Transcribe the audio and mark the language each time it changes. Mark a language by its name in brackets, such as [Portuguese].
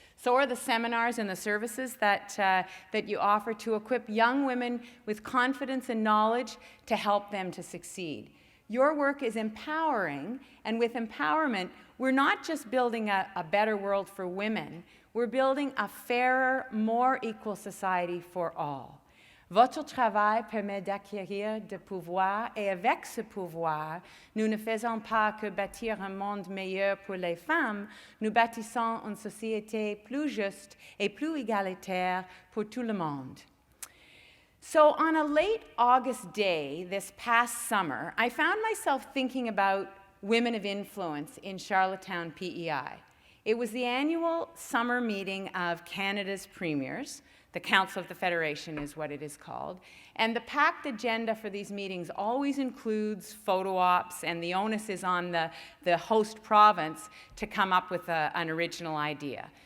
[English] So are the seminars and the services that you offer to equip young women with confidence and knowledge to help them to succeed. Your work is empowering, and with empowerment, we're not just building a better world for women, we're building a fairer, more equal society for all. [French] Votre travail permet d'acquérir de pouvoir, et avec ce pouvoir, nous ne faisons pas que bâtir un monde meilleur pour les femmes, nous bâtissons une société plus juste et plus égalitaire pour tout le monde. [English] So on a late August day this past summer, I found myself thinking about women of influence in Charlottetown, PEI. It was the annual summer meeting of Canada's premiers. The Council of the Federation is what it is called. And the packed agenda for these meetings always includes photo ops, and the onus is on the host province to come up with an original idea.